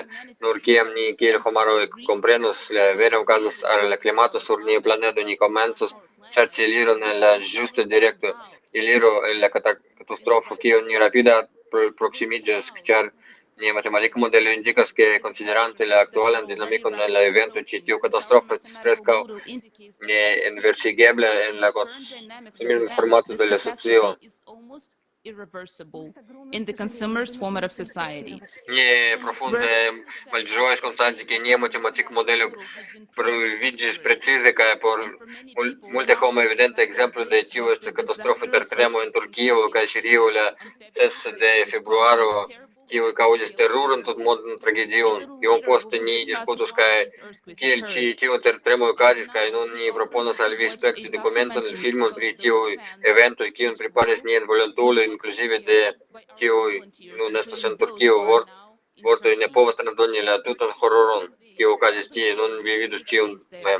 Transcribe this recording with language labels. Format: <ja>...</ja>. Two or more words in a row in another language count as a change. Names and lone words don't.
<eo>Nur kiam ni kiel homaroj komprenos la vera okazas al la klimato sur nia planedo, ni komencos ŝerci eliron en la ĝusta direkto, eliro el la katastrofo, kiun ni rapida proksimiĝas, ĉar nia matematika modelo indikas ke konsiderante la aktualan dinamikon de la evento, ĉi tiu katastrofo estas preskaŭ neinversigebla en la konsumisma formato de la socio.</eo> <en>Irreversible in the consumer's format of society.</en> <eo>Ni profunde malĝojas konstati ke nia matematika modelo proviĝis precize kaj por multe homoj evidenta ekzemplo de tiu estas katastrofo tertremo en Turkio kaj Sirio la 6 de februaro, kiu kaŭzis teruran tutmondan tragedion. Iom poste ni diskutos kaj kiel ĉi tiu tertremo okazis, kaj nun ni proponas al vi spekti dokumenton el filmon pri tiuj eventoj, kiun preparis niaj volontuloj, inkluzive de kiuj nun estas en Turkio. Vortoj ne povas tradoni la tutan hororon, kiu okazis tie. Nun vi vidos ĉiun mem.</eo>